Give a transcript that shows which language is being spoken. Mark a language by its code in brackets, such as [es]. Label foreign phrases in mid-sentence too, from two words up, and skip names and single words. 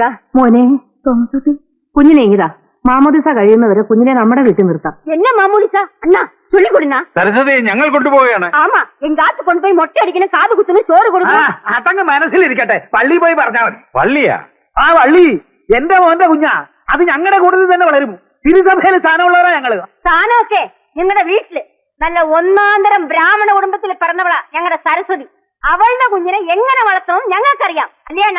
[ml] മോനെ തോമസ്, കുഞ്ഞിനെ ഇതാ മാമോദിസ കഴിയുന്നവരെ കുഞ്ഞിനെ നമ്മുടെ വീട്ടിൽ നിർത്താം. [ta] என்ன மாமூலிசா? அண்ணா சொல்லி கொடுண்ணா. [ml] സരസ്വതി, ഞങ്ങൾ കൊണ്ടുപോവുകയാണ്. [ta] ஆமா எங்க ஆத்து கொண்டு போய் மொட்டை அடிக்கணும், காது குத்துணும், சோறு கொடுக்கணும். [ml] അതങ്ങ് മനസ്സിലിരിക്കട്ടെ. പള്ളി പോയി പറഞ്ഞാൽ മതി. പള്ളിയാ? ആ വള്ളി എന്റെ മോന്റെ കുഞ്ഞാ. അത് ഞങ്ങളുടെ കൂടുതൽ തന്നെ വളരും. തിരുസഭയിൽ സ്ഥാനമുള്ളവരാ ഞങ്ങള്. സ്ഥാനമൊക്കെ നിങ്ങളുടെ വീട്ടില് നല്ല ഒന്നാന്തരം ബ്രാഹ്മണ കുടുംബത്തിൽ പിറന്നവളാ ഞങ്ങളുടെ സരസ്വതി. അവളുടെ കുഞ്ഞിനെ എങ്ങനെ വളർത്തണം ഞങ്ങൾക്കറിയാം, അല്ലേണ?